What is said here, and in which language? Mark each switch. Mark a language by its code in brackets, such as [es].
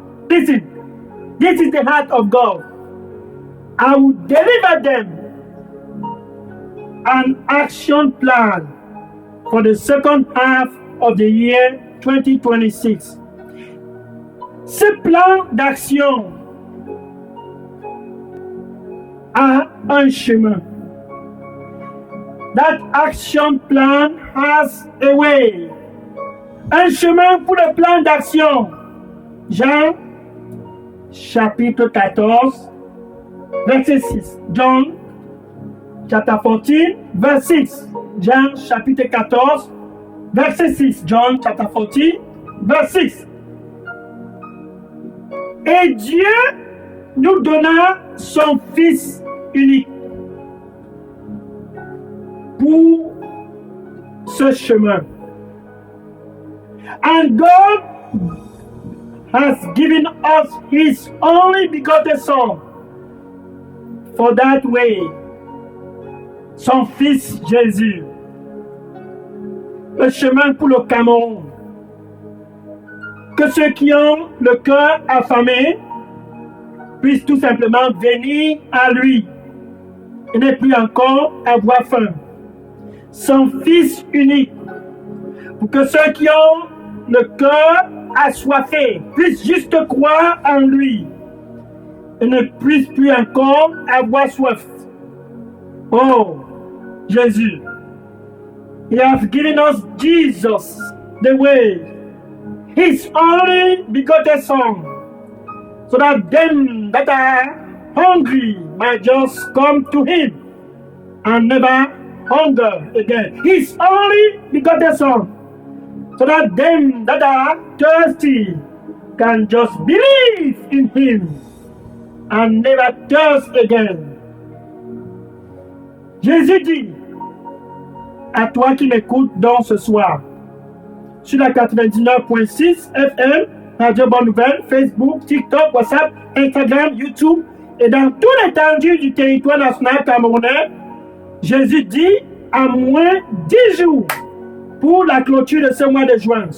[en] Listen, this is the heart of God. I will deliver them an action plan for the second half of the year 2026. [fr] Ce plan d'action a un chemin. [en] That action plan has a way. [fr] Un chemin pour le plan d'action. Jean, chapitre 14, verset 6. [en] John, chapter 14, verse 6. [fr] Jean, chapitre 14, verset 6. [en] John, chapter 14, verse 6. [fr] Et Dieu nous donna son Fils unique pour ce chemin. [en] And God has given us His only begotten Son for that way. [fr] Son Fils Jésus. le chemin pour le Cameroun. Que ceux qui ont le cœur affamé puissent tout simplement venir à lui et ne plus encore avoir faim. Son Fils unique, pour que ceux qui ont le cœur assoiffé puissent juste croire en lui et ne puissent plus encore avoir soif. [en] Oh, Jésus, you have given us Jesus, the way, his only begotten Son, so that them that are hungry might just come to him and never hunger again. His only begotten Son, so that them that are thirsty can just believe in him and never thirst again. [fr] Jésus dit à toi qui m'écoutes donc ce soir, sur la 99.6 FM, Radio Bonne Nouvelle, Facebook, TikTok, WhatsApp, Instagram, YouTube et dans tout l'étendue du territoire national camerounais, Jésus dit à moins 10 jours pour la clôture de ce mois de juin.